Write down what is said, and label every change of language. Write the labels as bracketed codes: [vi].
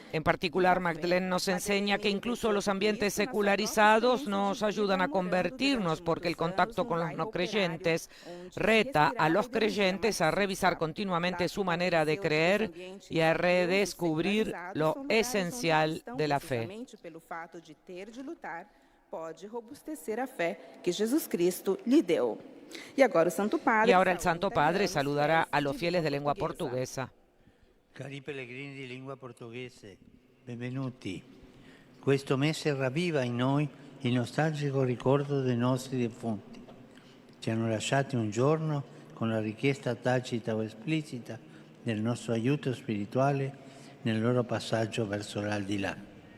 [es] En particular, Magdalene nos enseña que incluso los ambientes secularizados nos ayudan a convertirnos, porque el contacto con los no creyentes reta a los creyentes a revisar continuamente su manera de creer y a redescubrir lo esencial de la fe. [pt] Pelo fato de ter de lutar, pode robustecer a fé que Jesus Cristo lhe deu. [es] Y ahora el Santo Padre saludará a los fieles de lengua portuguesa. [it] Cari pellegrini di lingua portoghese, benvenuti. Questo mese ravviva in noi il nostalgico ricordo dei nostri defunti. Ci hanno lasciati un giorno con la richiesta tacita o esplicita del nostro aiuto spirituale nel loro passaggio verso l'aldilà.